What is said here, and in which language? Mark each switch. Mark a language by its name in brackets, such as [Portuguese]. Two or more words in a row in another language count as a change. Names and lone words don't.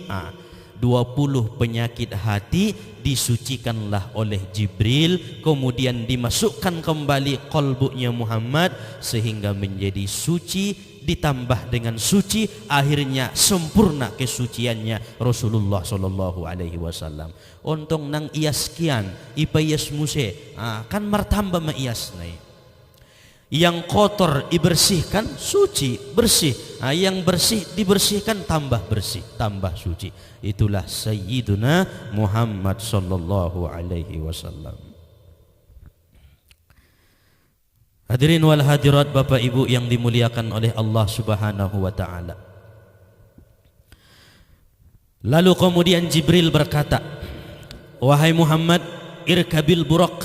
[Indonesian] 20 penyakit hati disucikanlah oleh Jibril, kemudian dimasukkan kembali qalbunya Muhammad sehingga menjadi suci, ditambah dengan suci, akhirnya sempurna kesuciannya Rasulullah [Arabic] صلى الله عليه وسلم. [Batak Toba] Ontong nang ias kian ipayas muse kan martamba maias nai. [Indonesian] Yang kotor dibersihkan, suci, bersih. Yang bersih dibersihkan, tambah bersih, tambah suci. Itulah Sayyiduna Muhammad [Arabic] صلى الله عليه وسلم. الحاضرين والحاضرات, [Indonesian] Bapak Ibu yang dimuliakan oleh [Arabic] الله سبحانه وتعالى. [Indonesian] Lalu kemudian Jibril berkata, "Wahai Muhammad, [Arabic] اركب البراق."